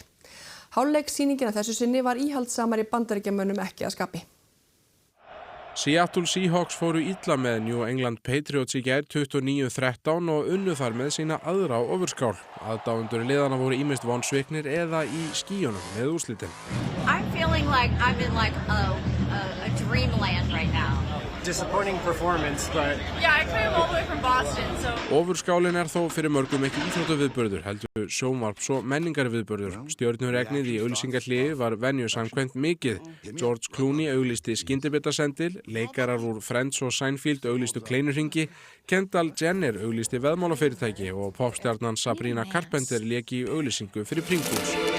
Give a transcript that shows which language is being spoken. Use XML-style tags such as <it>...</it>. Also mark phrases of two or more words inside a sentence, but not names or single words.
<is>Hálfleiksýningin að þessu sinni var íhaldsamari Bandaríkjamönnum ekki að skapi. Seattle Seahawks fóru illa með New England Patriots í gær 29-13 og unnu þar með sína aðra á ofurskál. Aðdáendur liðanna voru ýmist vonsviknir eða í skýjunum með úrslitin.</is> <en>I'm feeling like I'm in a dreamland right now. Disappointing performance, but yeah, I came all the way from Boston, so</en> <is>Ofurskálin þó fyrir mörgum ekki íþróttaviðburður, heldur sjónvarps- og menningarviðburður. Stjörnuregnið í auglýsingahléi var venju samkvæmt mikið. George Clooney auglýsti skyndibitarsendil, leikarar úr Friends og Seinfeld auglýstu kleinurhringi, Kendall Jenner auglýsti veðmálafyrirtæki og popstjarnan Sabrina Carpenter lék í auglýsingu fyrir Pringles.</is>